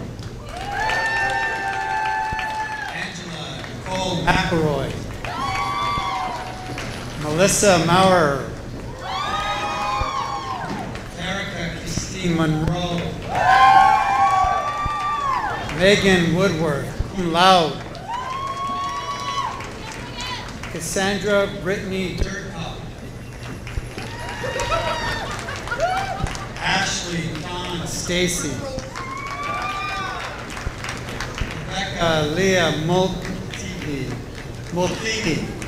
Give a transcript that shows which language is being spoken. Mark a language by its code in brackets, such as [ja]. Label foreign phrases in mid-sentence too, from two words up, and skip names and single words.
[en] Angela Nicole McElroy. Melissa Maurer. Erica Christine Monroe. Megan Woodworth, [la] cum laude. [en] Cassandra Brittany Dirkup. Ashley Dawn Stacy. Rebecca Leah Mulkey.